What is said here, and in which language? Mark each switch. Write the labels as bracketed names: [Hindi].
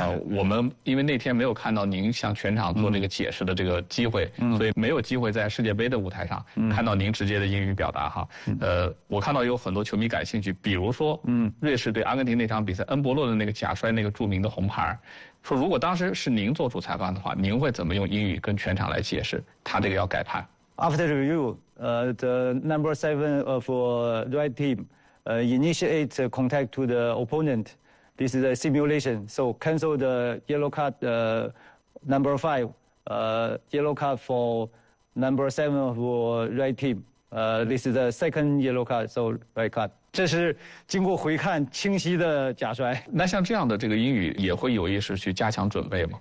[Chinese] 我们因为那天没有看到您向全场做这个解释的这个机会，所以没有机会在世界杯的舞台上看到您直接的英语表达哈。我看到有很多球迷感兴趣，比如说瑞士对阿根廷那场比赛，恩波洛的那个假摔那个著名的红牌，说如果当时是您做主裁判的话，您会怎么用英语跟全场来解释他这个要改判？ [English] After review, the number seven for the right team, initiate contact to the opponent. This is a simulation. So cancel the yellow card, number five, yellow card for number seven for right team. This is the second yellow card, so right card. [Chinese] 这是经过回看清晰的假摔。那像这样的这个英语也会有意识去加强准备吗？